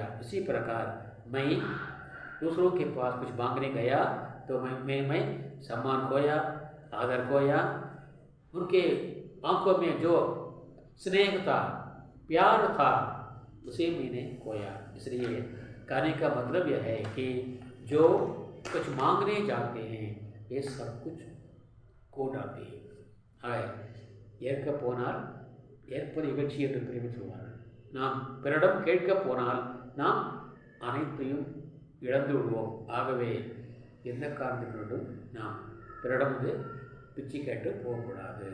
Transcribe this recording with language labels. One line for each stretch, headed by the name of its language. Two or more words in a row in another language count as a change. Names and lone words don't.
Hindi: उसी प्रकार मैं दूसरों के पास कुछ मांगने गया तो मैं सम्मान खोया, आदर खोया, उनके आंखों में जो स्नेह था, प्यार था, उसे मैंने खोया. इसलिए कहने का मतलब यह है कि जो कुछ मांगने जाते हैं ये सब कुछ खो डालते हैं.
Tamil: ஏற்க போனால் ஏற்பது இகழ்ச்சி என்று பிரிவு சொல்வார்கள். நாம் பிறரிடம் கேட்க போனால் நாம் அனைத்தையும் இழந்து விடுவோம். ஆகவே எந்த காரணத்தினோடும் நாம் பிறரிடம் பிச்சை கேட்டு போகக்கூடாது.